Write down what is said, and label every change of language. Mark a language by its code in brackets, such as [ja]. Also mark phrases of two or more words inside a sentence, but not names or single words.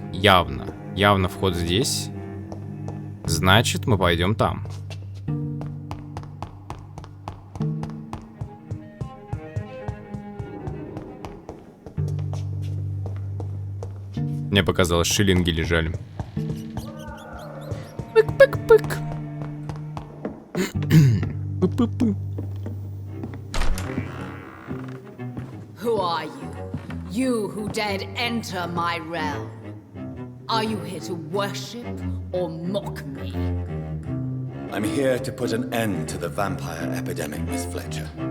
[ru] Явно. Явно вход здесь. Значит, мы пойдем там. Мне показалось, шиллинги лежали. Пык-пык-пык. Пы-пы-пы. [en] Who are you? You who dared enter my realm. Are you here to worship or mock me? I'm here to put an end to the vampire epidemic, Miss Fletcher.